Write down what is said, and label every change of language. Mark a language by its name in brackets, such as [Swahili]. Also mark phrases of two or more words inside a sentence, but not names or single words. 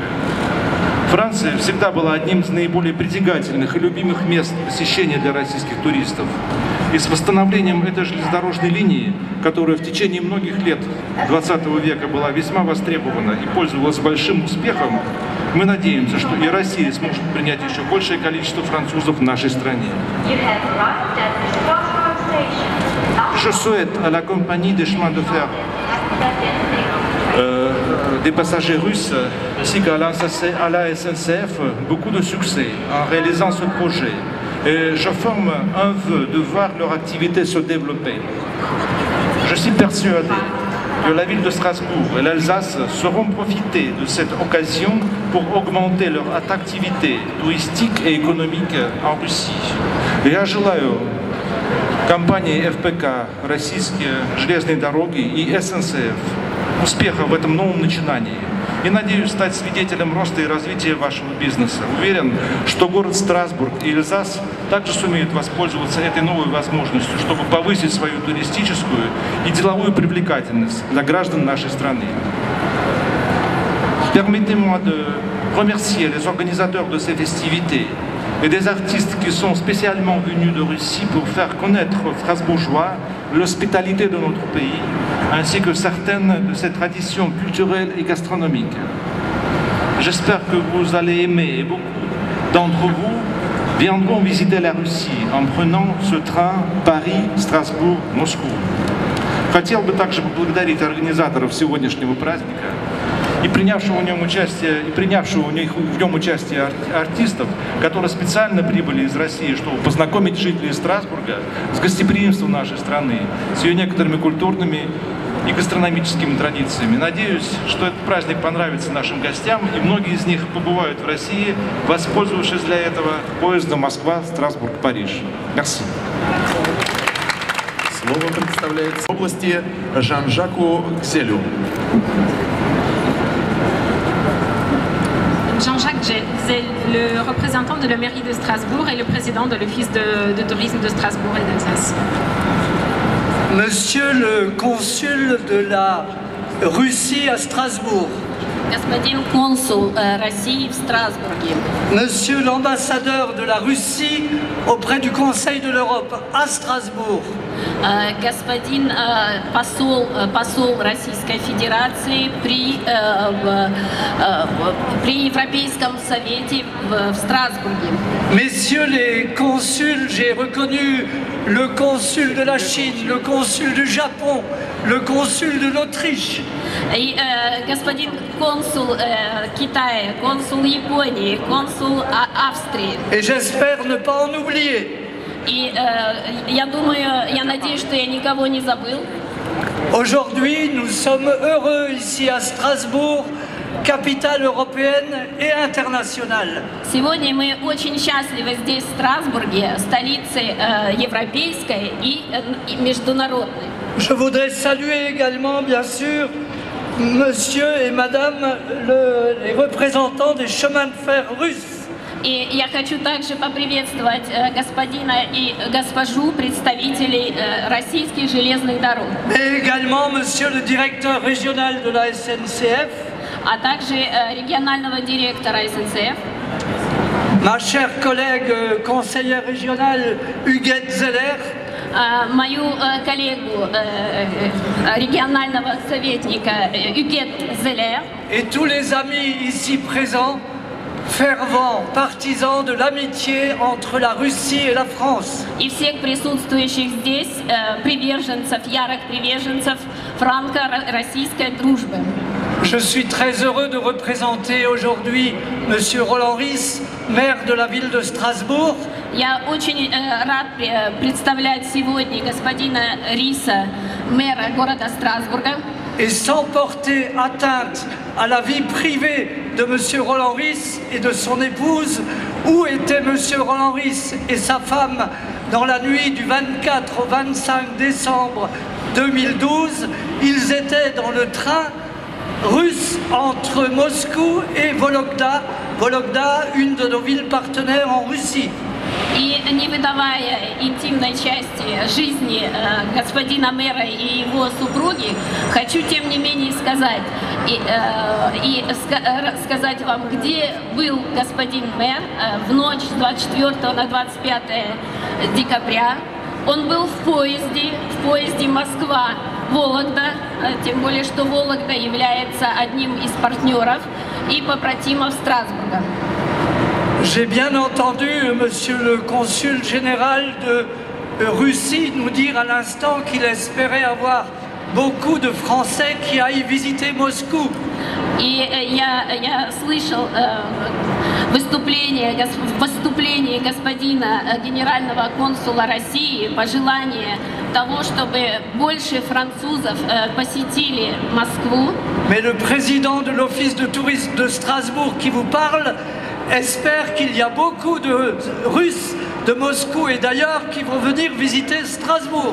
[Russian] Франция всегда была одним из наиболее притягательных и любимых мест посещения для российских туристов. И с восстановлением этой железнодорожной линии, которая в течение многих лет 20 века была весьма востребована и пользовалась большим успехом, мы надеемся, что и Россия сможет принять еще большее количество французов в нашей стране. [French] Je souhaite à la compagnie des chemins de fer des passagers russes ainsi qu'à la SNCF beaucoup de succès en réalisant ce projet. Et je forme un vœu de voir leur activité se développer. Je suis persuadé que la ville de Strasbourg et l'Alsace sauront profiter de cette occasion pour augmenter leur attractivité touristique et économique en Russie. [Russian] Я желаю компании ФПК, Российские железные дороги и СНЦФ успеха в этом новом начинании. И надеюсь стать свидетелем роста и развития вашего бизнеса. Уверен, что город Страсбург и Эльзас также сумеют воспользоваться этой новой возможностью, чтобы повысить свою туристическую и деловую привлекательность для граждан нашей страны. [French] Permettez-moi de remercier les organisateurs de ces festivités et des artistes qui sont spécialement venus de Russie pour faire connaître aux Strasbourgeois l'hospitalité de notre pays, ainsi que certaines de ses traditions culturelles et gastronomiques. J'espère que vous allez aimer et beaucoup d'entre vous viendront visiter la Russie en prenant ce train Paris-Strasbourg-Moscou. [Russian] Хотел бы также поблагодарить организаторов сегодняшнего праздника и принявшего в нем участие артистов, которые специально прибыли из России, чтобы познакомить жителей Страсбурга с гостеприимством нашей страны, с ее некоторыми культурными и гастрономическими традициями. Надеюсь, что этот праздник понравится нашим гостям, и многие из них побывают в России, воспользовавшись для этого поездом Москва, Страсбург, Париж. [French] Merci. [Russian] Слово представляется в области Жан-Жаку Гзелю. [French] Jean-Jacques Gzel, le représentant de la mairie de Strasbourg et le président de l'office de tourisme de Strasbourg et d'Alsace. Monsieur le consul de la Russie à Strasbourg, [Russian] Господин консул России в Страсбурге. [French] Monsieur l'ambassadeur de la Russie auprès du Conseil de l'Europe à Strasbourg. [Russian] Господин посол Российской Федерации при Европейском совете в Страсбурге. [French] Messieurs les consuls, j'ai reconnu le consul de la Chine, le consul du Japon, le consul de l'Autriche. [Russian] И господин консул Китая, консул Японии, консул Австрии. [French] Et j'espère ne pas en oublier. [Russian] И я надеюсь, что я никого не забыл. [French] Aujourd'hui, nous sommes heureux ici à Strasbourg, capitale européenne et internationale. [Russian] Сегодня мы очень счастливы здесь, в Страсбурге, столице европейской и международной. [French] Je voudrais saluer également, bien sûr, monsieur et madame les représentants des chemins de fer russes. [Russian] И я хочу также поприветствовать господина и госпожу представителей российских железных дорог. [French] Et également monsieur le directeur régional de la SNCF. [Russian] А также регионального директора СНЦФ. [French] Ma chère collègue conseillère régionale Huguette Zeller. [Russian] Мою коллегу регионального советника Huguette Zeller. [French] Et tous les amis ici présents, fervents partisans de l'amitié entre la Russie et la France. [Russian] И всех присутствующих здесь ярых приверженцев франко-российской дружбы. [French] Je suis très heureux de représenter aujourd'hui monsieur Roland Ries, maire de la ville de Strasbourg. [Russian] Я очень рад представлять сегодня господина Риса, мэра города Страсбурга. [French] Et sans porter atteinte à la vie privée de monsieur Roland Ries et de son épouse, où était monsieur Roland Ries et sa femme dans la nuit du 24 au 25 décembre 2012, ils étaient dans le train russe entre Moscou et Vologda. Vologda, une de nos villes partenaires en Russie. [Russian] И не выдавая интимной части жизни господина мэра и его супруги, хочу тем не менее сказать сказать вам, где был господин мэр в ночь с 24 на 25 декабря. Он был в поезде Москва-Вологда, тем более, что Вологда является одним из партнеров и побратимов Страсбурга. [French] J'ai bien entendu monsieur le consul général de Russie nous dire à l'instant qu'il espérait avoir beaucoup de Français qui aillent visiter Moscou. [Russian] И я слышал выступление господина генерального консула России, пожелание того, чтобы больше французов посетили Москву. [French] Mais le président de l'office de tourisme de Strasbourg qui vous parle espère qu'il y a beaucoup de Russes de Moscou et d'ailleurs qui vont venir visiter Strasbourg.